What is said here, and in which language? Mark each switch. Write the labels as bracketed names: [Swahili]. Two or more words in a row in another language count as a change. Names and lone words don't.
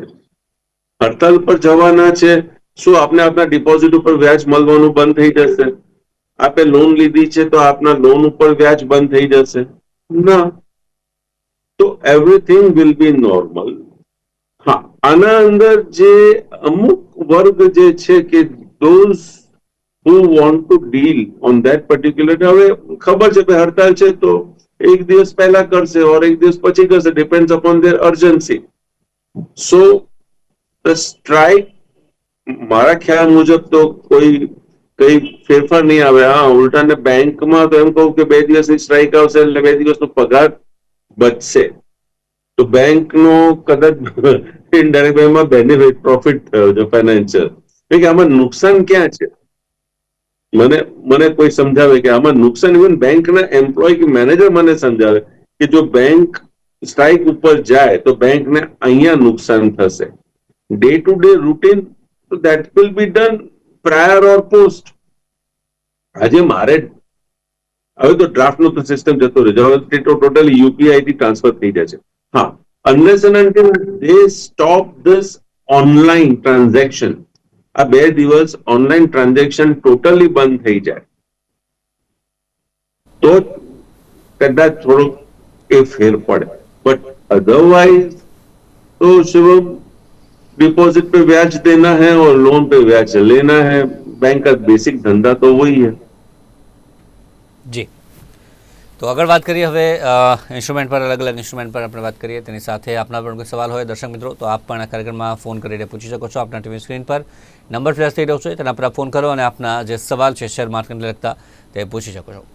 [Gujarati] હડતાલ પર જવાના છે, શું આપને આપના ડિપોઝિટ ઉપર વ્યાજ મળવાનું બંધ થઈ જશે? આપે લોન લીધી છે તો આપના લોન ઉપર વ્યાજ બંધ થઈ જશે? ના. તો [English] everything will be normal. [Gujarati] હા, આના અંદર જે અમુક વર્ગ જે છે કે [English] those who want to deal on that particular, [Gujarati] હવે ખબર છે કે હડતાલ છે તો એક દિવસ પહેલા કરશે ઓર એક દિવસ પછી કરશે, [English] depends upon their urgency. so the strike [Gujarati] મારા ખ્યાલ મુજબ તો કઈ ફેરફાર નહીં આવે. હા, ઉલટાને બેંકમાં તો એમ કહું કે 2 દિવસની સ્ટ્રાઇક આવશે એટલે 2 દિવસનો પગાર બચશે. તો બેંકનો કદાચ ઇનડાયરેક્ટ એમાં બેનિફિટ, પ્રોફિટ થયો છે ફાઇનાન્શિયલ. કે આમાં નુકસાન ક્યાં છે? મને કોઈ સમજાવે કે આમાં નુકસાન. ઇવન બેંકના એમ્પ્લોય કે મેનેજર મને સમજાવે કે જો બેંક સ્ટ્રાઇક ઉપર જાય તો બેંકને અહીંયા નુકસાન થશે. [English] day to day routine that will be done prior or post. [Gujarati] આજે મારે હવે તો ડ્રાફ્ટ નો સિસ્ટમ જતો રહે છે. હવે ટોટલી યુપીઆઈ થી ટ્રાન્સફર થઈ જાય છે. હા, [English] unless and until they stop this online transaction, [Gujarati] આ 2 દિવસ ઓનલાઈન ટ્રાન્ઝેક્શન ટોટલી બંધ થઈ જાય તો કદાચ થોડુંક એ ફેર પડે. [English] but otherwise [Gujarati] તો શિવમ, [Hindi] डिपॉजिट पे ब्याज देना है और लोन पे ब्याज लेना है. बैंक का बेसिक धंधा तो वही है. [Gujarati] જી, તો આગળ વાત કરીએ હવે ઇન્સ્ટ્રુમેન્ટ પર, અલગ અલગ ઇન્સ્ટ્રુમેન્ટ પર આપણે વાત કરીએ. તેની સાથે આપના પણ કોઈ સવાલ હોય દર્શક મિત્રો તો આપ પણ આ કાર્યક્રમમાં ફોન કરીને પૂછી શકો છો. આપના ટીવી સ્ક્રીન પર નંબર ફ્લેશ થઈ રહ્યો છે, તેના પર આપ ફોન કરો અને આપના જે સવાલ છે શેર માર્કેટને લગતા તે પૂછી શકો છો.